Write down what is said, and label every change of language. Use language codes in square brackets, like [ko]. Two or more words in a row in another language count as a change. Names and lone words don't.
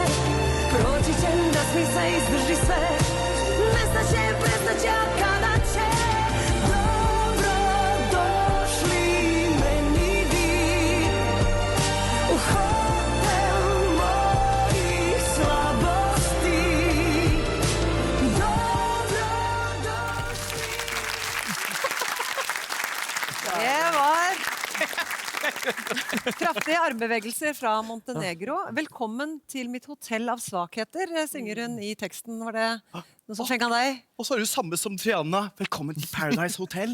[sr] Proći će, nasmi se, izdrži sve. Nestaće, prestaće, a kada će? Dobro došli meni vi u hotel mojih slabosti. Dobro došli. [no] Det var kraftige armbevegelser fra Montenegro. Velkommen til mitt hotell av svakheter, synger hun i teksten. Var det noe som skjenket deg? Og så er det samme som Triana. Velkommen til Paradise Hotel.